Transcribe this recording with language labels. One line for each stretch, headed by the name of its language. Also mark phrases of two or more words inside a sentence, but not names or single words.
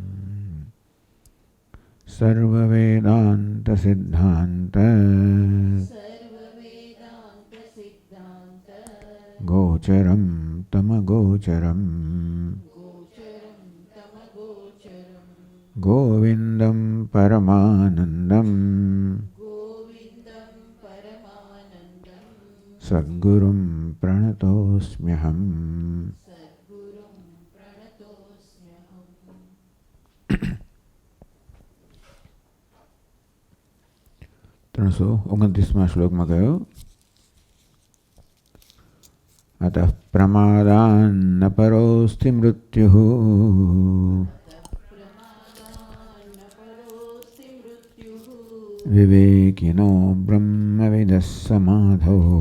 Sanskrit: सर्ववेदान्तसिद्धान्त गोचरं तमगोचरम् गोविन्दं परमानन्दं सद्गुरुं प्रणतोऽस्म्यहम्।
Gujarati: ત્રણસો 29માં શ્લોકમાં કહ્યું
Sanskrit: अतः प्रमादान्न परोस्ति मृत्युः विवेकिनो ब्रह्मविदः समाधौ।